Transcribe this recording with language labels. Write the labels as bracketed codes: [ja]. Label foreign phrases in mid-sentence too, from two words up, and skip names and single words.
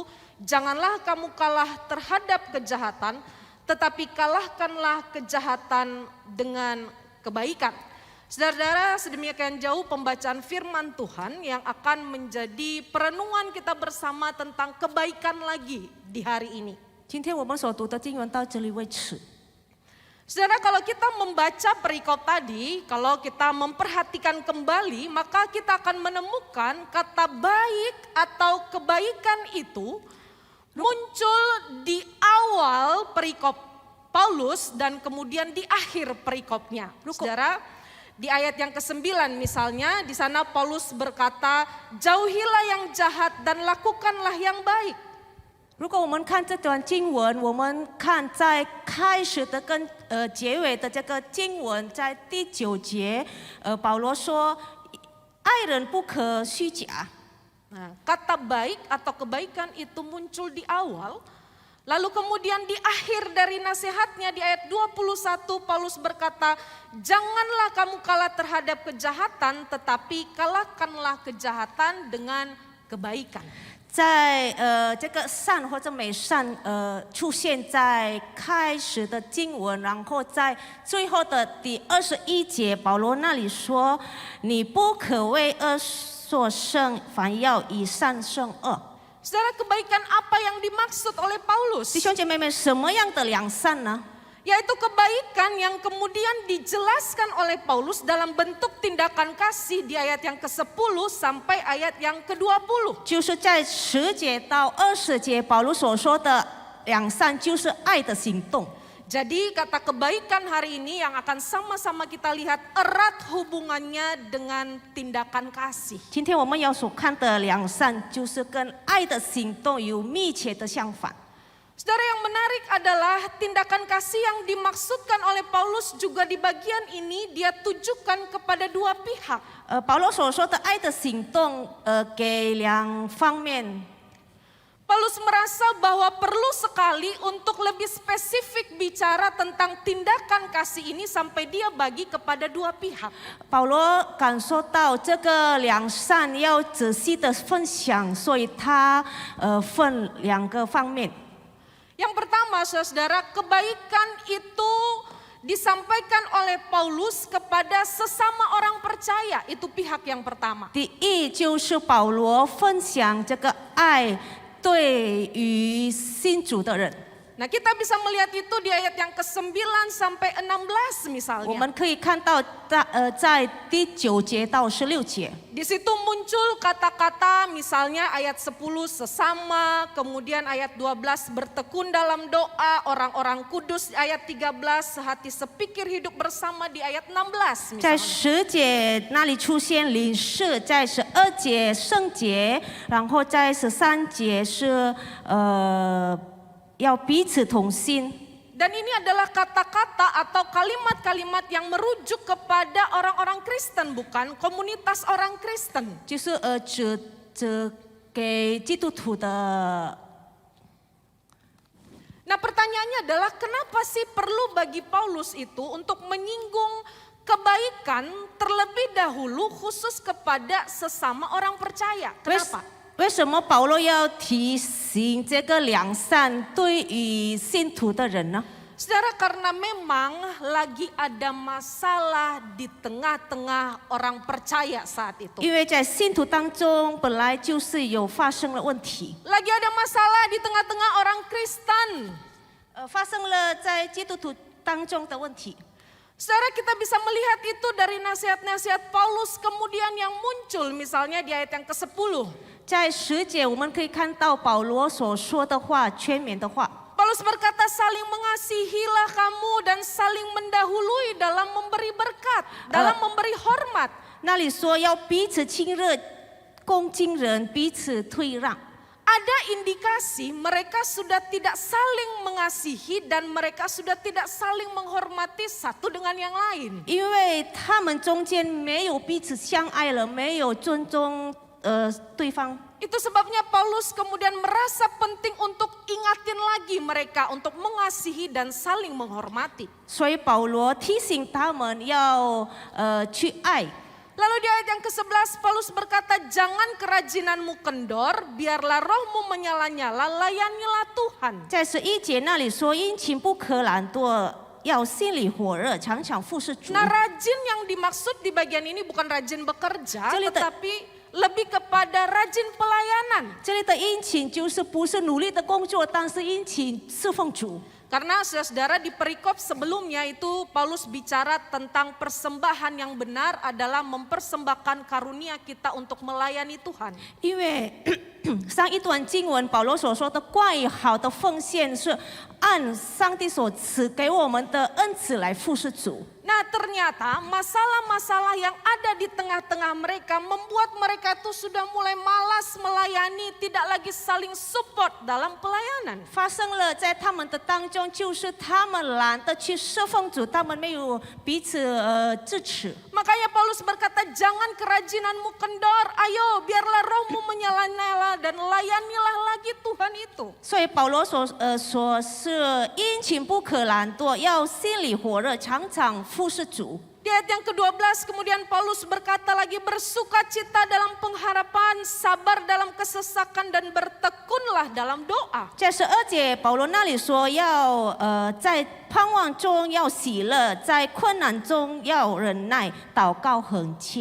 [id] Janganlah kamu kalah terhadap kejahatan, tetapi kalahkanlah kejahatan dengan kebaikan. Saudara-saudara, sedemikian jauh pembacaan firman Tuhan yang akan menjadi perenungan kita bersama tentang kebaikan lagi di hari ini. [zh] 今天我们所读的经文到这里为止。 [id] Saudara, kalau kita membaca perikop tadi, kalau kita memperhatikan kembali, maka kita akan menemukan kata baik atau kebaikan itu muncul di awal perikop Paulus dan kemudian di akhir perikopnya. Saudara, di ayat yang ke-9 misalnya, di sana Paulus berkata, jauhilah yang jahat dan lakukanlah yang baik. [zh] 如果我们看这段经文，我们看在开始的跟结尾的这个经文，在第9节，保罗说，爱人不可虚假。 [id] Nah, kata baik atau kebaikan itu muncul di awal, lalu kemudian di akhir dari nasihatnya di ayat 21 Paulus berkata, janganlah kamu kalah terhadap kejahatan, tetapi kalahkanlah kejahatan dengan kebaikan. [zh] 在这个善或者美善出现在开始的经文，然后在最后的第21节，保罗那里说：“你不可为恶所胜，反要以善胜恶。” [id] Saudara, kebaikan apa yang dimaksud oleh Paulus? [zh] 弟兄姐妹们，什么样的良善呢？ [id] Yaitu kebaikan yang kemudian dijelaskan oleh Paulus dalam bentuk tindakan kasih di ayat yang ke-10 sampai ayat yang ke-20. [zh] 就是在10节到20节，保罗所说的良善就是爱的行动。 [id] Jadi kata kebaikan hari ini yang akan sama-sama kita lihat erat hubungannya dengan tindakan kasih. [zh] 今天我们要所看的良善，就是跟爱的行动有密切的相反。 [id] Saudara, yang menarik adalah tindakan kasih yang dimaksudkan oleh Paulus juga di bagian ini dia tujukan kepada dua pihak. [zh] 保罗所说的爱的行动，给两方面。 [id] Paulus merasa bahwa perlu sekali untuk lebih spesifik bicara tentang tindakan kasih ini sampai dia bagi kepada dua pihak. [zh] 保罗感受到这个良善要仔细的分享，所以他分两个方面。 [id] Yang pertama, saudara, kebaikan itu disampaikan oleh Paulus kepada sesama orang percaya, itu pihak yang pertama. [zh] 第一就是保罗分享这个爱对于信主的人。 [id] Nah, kita bisa melihat itu di ayat yang ke-9 sampai 16 [zh] 我 [id] misalnya. [zh] 们可以看到在第9节到16节。 [id] Di situ muncul kata-kata misalnya ayat 10 sesama, kemudian ayat 12 bertekun dalam doa, orang-orang kudus ayat 13 sehati sepikir hidup bersama di ayat 16 misalnya. [zh] 在10节那里出现领事，在12节圣洁，然后在13节是要彼此同心。 [id] Dan ini adalah kata-kata atau kalimat-kalimat yang merujuk kepada orang-orang Kristen, bukan komunitas orang Kristen. [zh] 就是指给基督徒的。 [id] Nah, pertanyaannya adalah kenapa sih perlu bagi Paulus itu untuk menyinggung kebaikan terlebih dahulu khusus kepada sesama orang percaya? Kenapa? [zh] 为什么保罗要提醒这个良善对于信徒的人呢？ [id] Saudara, karena memang lagi ada masalah di tengah-tengah orang percaya saat itu. [zh] 因为在信徒当中本来就是有发生了问题， [id] Lagi ada masalah di tengah-tengah orang Kristen. [zh] 发生了在基督徒当中的问题。 [id] Saudara, kita bisa melihat itu dari nasihat-nasihat Paulus kemudian yang muncul misalnya di ayat yang ke-10. [zh] 在10节我们可以看到保罗所说的话，劝勉的话。 [id] Paulus berkata saling mengasihilah kamu dan saling mendahului dalam memberi berkat, dalam memberi hormat. [zh] 那里说要彼此亲热，恭敬人，彼此退让。 [id] Ada indikasi mereka sudah tidak saling mengasihi dan mereka sudah tidak saling menghormati satu dengan yang lain. [zh] 因为他们中间没有彼此相爱了，没有尊重对方。 [id] Itu sebabnya Paulus kemudian merasa penting untuk ingatin lagi mereka untuk mengasihi dan saling menghormati. [zh] 所以保罗提醒他们要去爱。 [id] Lalu di ayat yang ke-11 Paulus berkata, jangan kerajinanmu kendor, biarlah rohmu menyala-nyala, layanilah Tuhan. [zh] 在11节那里说，殷勤不可懒惰，要心里火热，常常服侍主。 [id] Nah, rajin yang dimaksud di bagian ini bukan rajin bekerja, Jadi, tetapi lebih kepada rajin pelayanan. [zh] 这里的殷勤就是不是努力的工作，但是殷勤侍奉主。 [id] Karena saudara di perikop sebelumnya itu Paulus bicara tentang persembahan yang benar adalah mempersembahkan karunia kita untuk melayani Tuhan. [zh] 因为上一段经文，保罗所说的关于好的奉献是按上帝所赐给我们的恩赐来服侍主。 [id] Nah ternyata masalah-masalah yang ada di tengah-tengah mereka membuat mereka tuh sudah mulai malas melayani, tidak lagi saling support dalam pelayanan. [zh] 发生了在他们的当中，就是他们懒得去侍奉主，他们没有彼此支持。 [id] Makanya Paulus berkata, jangan kerajinanmu kendor, ayo biarlah rohmu menyala-nyala dan layanilah lagi Tuhan itu. [zh] 所以保罗所是殷勤不可懒惰，要心里火热，常常服侍主。 [id] Di ayat yang ke-12 kemudian Paulus berkata lagi, bersukacita dalam pengharapan, sabar dalam kesesakan dan bertekunlah dalam doa. [zh] 在12节，保罗那里说要在盼望中要喜乐，在困难中要忍耐，祷告恒切。